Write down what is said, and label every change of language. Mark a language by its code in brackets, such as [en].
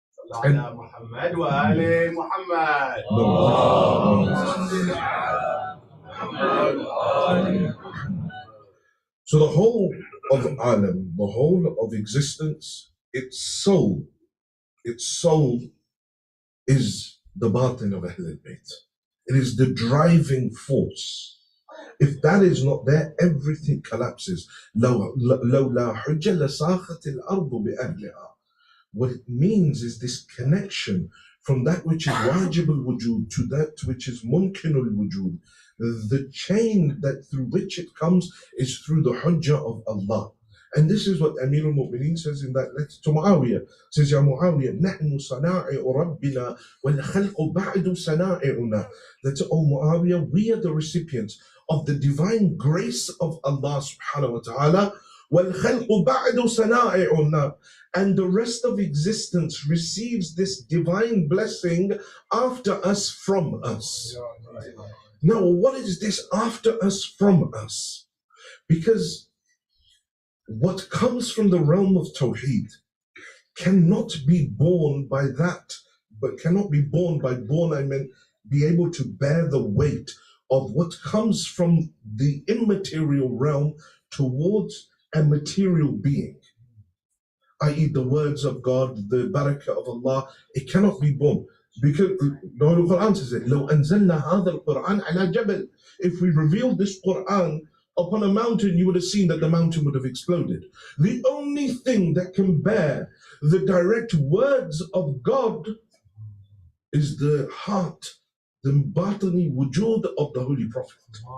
[en] And so the whole of alam, the whole of existence, its soul is the batin of Ahl al-Bayt. It is the driving force. If that is not there, everything collapses. [ar] لو لا حجة لساخت الأرض بأهلها. [en] What it means is this connection from that which is wajib al-wujud to that which is mumkin al-wujud. The chain that through which it comes is through the hujjah of Allah. And this is what Amir al-Mu'mineen says in that letter to Muawiyah. Says, Ya Muawiyah, [ar] نحن صنائع ربنا والخلق بعد صنائعنا. [en] That, oh Muawiyah, we are the recipients of the divine grace of Allah subhanahu wa ta'ala. [ar] وَالْخَلْقُ بَعْدُ صَنَائِعُنَا. [en] And the rest of existence receives this divine blessing after us, from us. Now, what is this after us, from us? Because what comes from the realm of Tawheed cannot be borne by that, but cannot be borne by born, I meant be able to bear the weight of what comes from the immaterial realm towards a material being, i.e. the words of God, the barakah of Allah. It cannot be borne. Because the Quran says it, [ar] لو أنزلنا هذا القرآن على جبل. [en] If we revealed this Quran upon a mountain, you would have seen that the mountain would have exploded. The only thing that can bear the direct words of God is the heart, the batini wujud of the Holy Prophet.